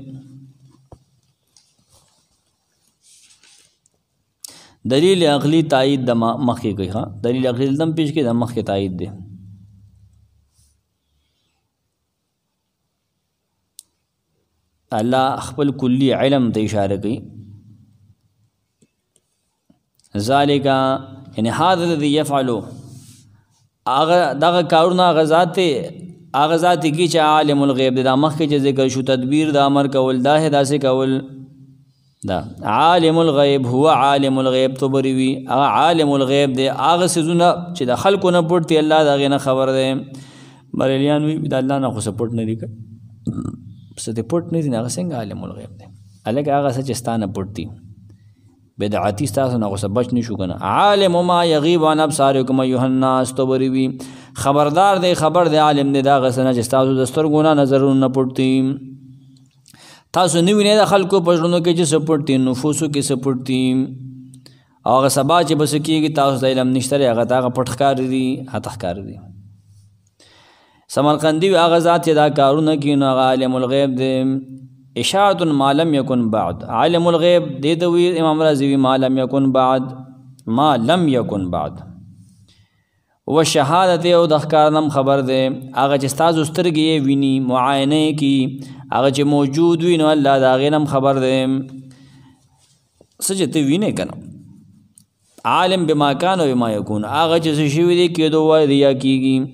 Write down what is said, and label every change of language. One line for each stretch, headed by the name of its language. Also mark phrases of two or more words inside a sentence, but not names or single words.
Pashto: دلیل عقلی تایید د مخکې کوي ښه، دلیل عقلی دلته هم پیش کړي، د مخکې تایید دی. الله خپل کلی علم ته اشاره کوي.
Arabic: ذالک یعنی هذا الذي يفعل،
Pashto: هغه دغه کارونه هغه ذات دی هغه ذات کی چې عالم الغیب دی. دا مخکې چې ذکر شو تدبیر د امر کول دا داسې کول دا
Arabic: عالم الغیب هو عالم الغیب
Pashto: تو بری وي هغه
Arabic: عالم الغیب
Pashto: دی هغه څیزونه چې د خلکو نه پټ دي الله د هغې نه خبر دی. بریلیان وي د الله نه خو څه پټ نه دي څه دې پټ نه دي هغه څنګه
Arabic: عالم الغیب
Pashto: دی هلکه هغه څه چې ستا نه پټ دي بدعتي ستاسو نه خو څه بچ نه شو که نه.
Arabic: عالم ما یغیب عن ابصارکم ایها الناس
Pashto: تو بری وي خبردار دی خبر دی عالم دی د هغه څه نه چې ستاسو د سترګو نه نظرونه نه پټ دي. تاسو نه وینئ د خلکو په زړونو کې چې څه پټ دي نفوسو کې څه پټ دي او هغه سبا چې به څه کېږي تاسو ته علم نشته دی هغه ته هغه پټ ښکاري دي هته ښکاري دي. سمرقندي وي هغه ذات چې دا کارونه کوي نو هغه
Arabic: عالم الغیب
Pashto: دی.
Arabic: اشارة ما لم يكن بعد عالم الغیب
Pashto: دې ته وي امام رازي وي
Arabic: ما لم يكن بعد ما لم يكن بعد
Pashto: و شهادت او د ښکارنم خبر دی هغه چې ستاسو سترګې یې ویني معاینه یې کي هغه چې موجود وي نو الله د هغې نه خبر دی. څه چې ته وینې که نه
Arabic: عالم بما کان و بما یکون
Pashto: هغه چې څه شوي دی کېدو وایي یا کېږي.